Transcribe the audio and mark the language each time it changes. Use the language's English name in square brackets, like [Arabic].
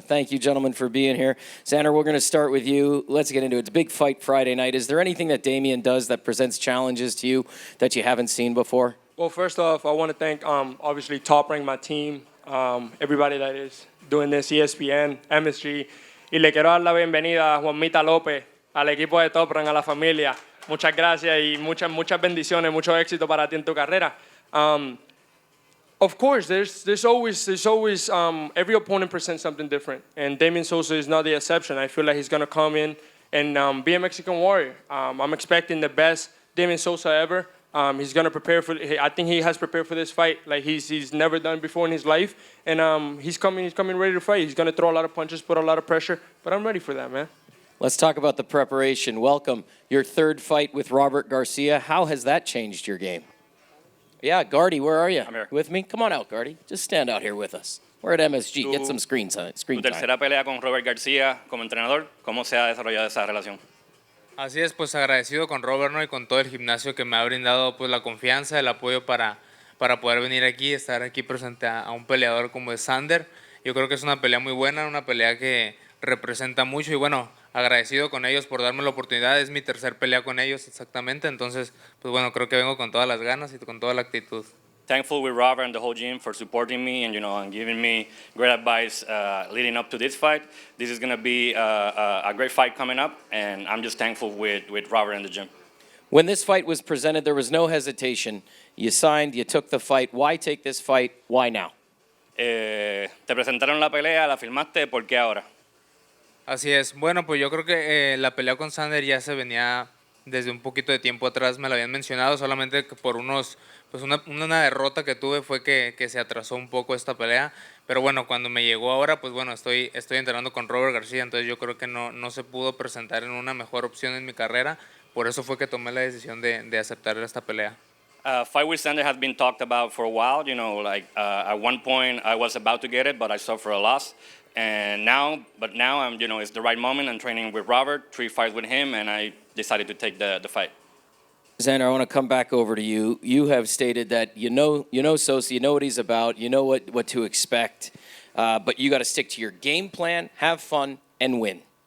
[English] Thank you, gentlemen, for being here. Xander, we're going to start with you. Let's get into it. It's a big fight Friday night. Is there anything that Damian does that presents challenges to you that you haven't seen before? Well, first off, I want to thank, obviously, Top Rank, my team, everybody that is doing this, ESPN, MSG. [Spanish] Y le quiero dar la bienvenida a Juanmita López, al equipo de Top Rank, a la familia. Muchas gracias y muchas bendiciones, mucho éxito para ti en tu carrera. [English] Of course, there's always every opponent presents something different, and Damian Sosa is not the exception. I feel like he's gonna come in and be a Mexican warrior. I'm expecting the best Damian Sosa ever. He's gonna prepare for. I think he has prepared for this fight like he's never done before in his life, and he's coming ready to fight. He's gonna throw a lot of punches, put a lot of pressure, but I'm ready for that, man. Let's talk about the preparation. Welcome, your third fight with Robert Garcia. How has that changed your game? Yeah, Gardy, where are you? I'm here. With me? Come on out, Gardy. Just stand out here with us. We're at MSG. Get some screen time. [Spanish] Tu tercera pelea con Robert García como entrenador, ¿cómo se ha desarrollado esa relación? Así es, pues agradecido con Robert, ¿no? Y con todo el gimnasio que me ha brindado pues la confianza, el apoyo para poder venir aquí, estar aquí presente a un peleador como es Xander. Yo creo que es una pelea muy buena, una pelea que representa mucho y bueno, agradecido con ellos por darme la oportunidad. Es mi tercer pelea con ellos exactamente, entonces pues bueno, creo que vengo con todas las ganas y con toda la actitud. [English] Thankful with Robert and the whole gym for supporting me and and giving me great advice leading up to this fight. This is going to be a great fight coming up, and I'm just thankful with Robert and the gym. When this fight was presented, there was no hesitation. You signed, you took the fight. Why take this fight? Why now? [Spanish] Te presentaron la pelea, la filmaste, ¿por qué ahora? Así es. Bueno, pues yo creo que la pelea con Xander ya se venía desde un poquito de tiempo atrás, me lo habían mencionado, solamente que por pues una derrota que tuve fue que se atrasó un poco esta pelea. Pero bueno, cuando me llegó ahora, pues bueno, estoy entrenando con Robert García, entonces yo creo que no se pudo presentar en una mejor opción en mi carrera. Por eso fue que tomé la decisión de aceptar esta pelea. [English] Fight with Xander has been talked about for a while. You know, like at one point I was about to get it, but I suffered a loss. And now I'm, it's the right moment. I'm training with Robert, 3 fights with him, and I decided to take the fight. Xander, I want to come back over to you. You have stated that you know Sosa, you know what he's about, you know what to expect, but you got to stick to your game plan, have fun, and win.